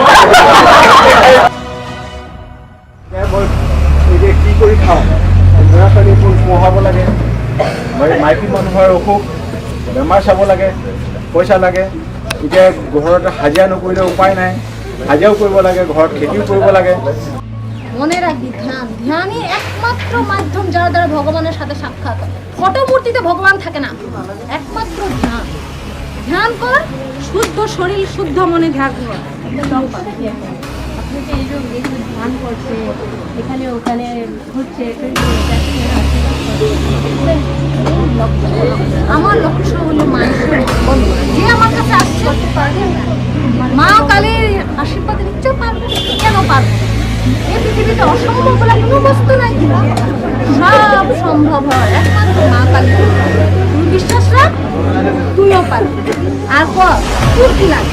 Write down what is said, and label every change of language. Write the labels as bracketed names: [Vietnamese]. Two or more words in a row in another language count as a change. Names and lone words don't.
[Assamese] এতিয়া কি কৰি খাওঁ ল'ৰা ছোৱালী পঢ়াব লাগে মাইকী মানুহৰ অসুখ বেমাৰ চাব লাগে পইচা লাগে এতিয়া ঘৰত হাজিৰা নকৰিলে উপায় নাই হাজিৰাও কৰিব লাগে ঘৰত খেতিও কৰিব লাগে [Bangla] মনে রাখবি ধ্যানই একমাত্র মাধ্যম যার দ্বারা ভগবানের সাথে সাক্ষাৎ হয় ফটো মূর্তিতে ভগবান থাকে না একমাত্র ধ্যান কর শুদ্ধ শরীর শুদ্ধ মনে ধ্যান কর ধ্যান করছে এখানে ওখানে ঘুরছে আমার লক্ষ্য হলো মানুষের যে আমার কাছে আসছে মা কালীর আশীর্বাদ নিতে পারবে কেন পারবে এই পৃথিবীতে অসম্ভব বলে কোনো বস্তু নাই সব সম্ভব হয় একমাত্র মা কালী তুই বিশ্বাস রাখ তুইও পারবি আর তোর কি লাগে